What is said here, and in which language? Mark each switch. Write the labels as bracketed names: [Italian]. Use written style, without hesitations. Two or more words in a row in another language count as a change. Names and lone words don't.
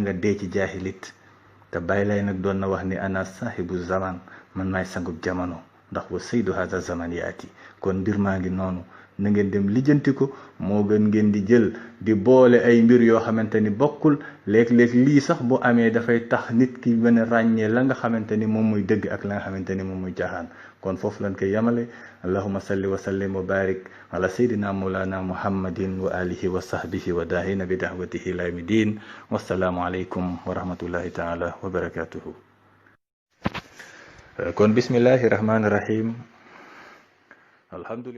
[Wolof] nga dee ci jahilit te bàyyi lay nag doon na wax ni [Arabic] أنا صاحب الزمان [Wolof] man maay sangub jamono ndax [Arabic] وسيد هذا الزمان [Wolof] yaati kon mbir maa ngi noonu na ngeen dem lijjanti ko moo gën ngeen di jël di boole ay mbir yoo xamante ni bokkul léeg-léeg lii sax bu amee dafay tax nit ki mën a ràññee la nga xamante ni moom mooy dëgg ak la nga xamante ni moom mooy jaaxaan kon foofu lañ koy yamale [Arabic] اللهم صل وسلم وبارك على سيدنا مولانا محمد وعلى آله وصحبه والداعي بدعوته إلى يوم الدين والسلام عليكم ورحمة الله تعالى وبركاته [Wolof] kon [Arabic] بسم الله الرحمن الرحيم الحمد لله